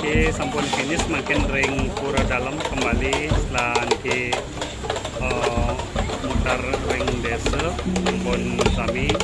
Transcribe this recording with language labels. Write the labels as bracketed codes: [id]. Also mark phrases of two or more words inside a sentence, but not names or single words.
[ban] sampun finish makin ring pura [id] dalam kembali setelah nanti [ban] mutar ring desa sampun sami